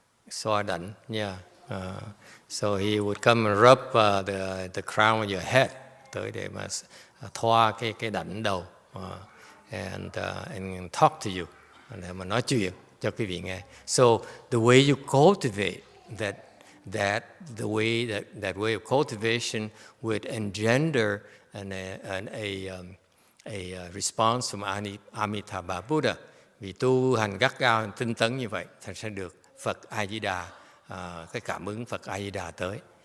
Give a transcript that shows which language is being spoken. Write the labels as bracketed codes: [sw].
[vi] Xoa đảnh, yeah. [en] So he would come and rub the crown of your head, [vi] tới để mà thoa cái đảnh đầu, [en] and talk to you, [vi] để mà nói chuyện cho quý vị nghe. [en] So the way you cultivate that way of cultivation would engender a response from Amitabha Buddha. [vi] Vì tu hành gắt gao tinh tấn như vậy thì sẽ được Phật A Di Đà, cái cảm ứng Phật A Di Đà tới.